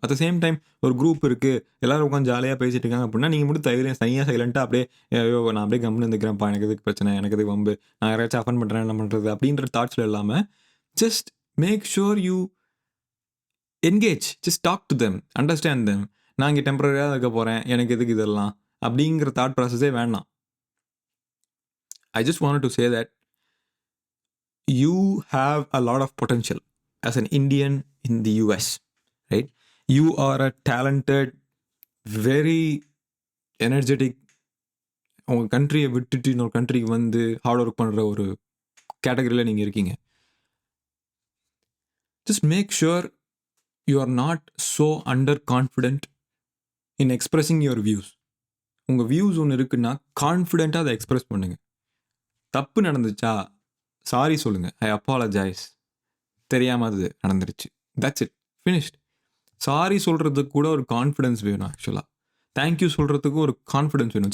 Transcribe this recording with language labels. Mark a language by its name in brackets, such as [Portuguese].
[Tamil] At the same time ஒரு group இருக்கு, எல்லாரும் உட்காந்து ஜாலியாக பேசிட்டு இருக்காங்க அப்படின்னா நீங்கள் மட்டும் தனியாக சைலண்டாக அப்படியே ஐயோ நான் அப்படியே கம்முன்னு இருந்துக்கிறேன்ப்பா, எனக்கு எதுக்கு பிரச்சனை, எனக்கு எதுக்கு வம்பு, நான் யாராச்சும் அஃபன் பண்ணுறேன் என்ன பண்ணுறது அப்படின்ற தாட்ஸில் இல்லாமல் [English] Just make sure you engage, just talk to them, understand them. [Tamil] நான் இங்கே டெம்பரரியாக இருக்க போகிறேன், எனக்கு எதுக்கு இதெல்லாம் அப்படிங்கிற தாட் ப்ராசஸே வேண்டாம். [English] I just wanted to say that you have a lot of potential as an Indian in the US, right? You are a talented, very energetic, [Tamil] உங்கள் கண்ட்ரியை விட்டுட்டு இன்னொரு கண்ட்ரிக்கு வந்து ஹார்ட் ஒர்க் பண்ணுற ஒரு கேட்டகரியில் நீங்கள் இருக்கீங்க. [English] Just make sure you are not so underconfident in expressing your views. [Tamil] உங்கள் வியூஸ் ஒன்று இருக்குன்னா கான்ஃபிடென்ட்டாக அதை எக்ஸ்பிரஸ் பண்ணுங்கள். தப்பு நடந்துச்சா சாரி சொல்லுங்கள், [English] I apologise, [Tamil] தெரியாமல் அது நடந்துருச்சு, [English] That's it, finished. [Tamil] சாரி சொல்கிறதுக்கு கூட ஒரு கான்ஃபிடென்ஸ் வேணும். ஆக்சுவலாக தேங்க்யூ சொல்கிறதுக்கு ஒரு கான்ஃபிடென்ஸ் வேணும்.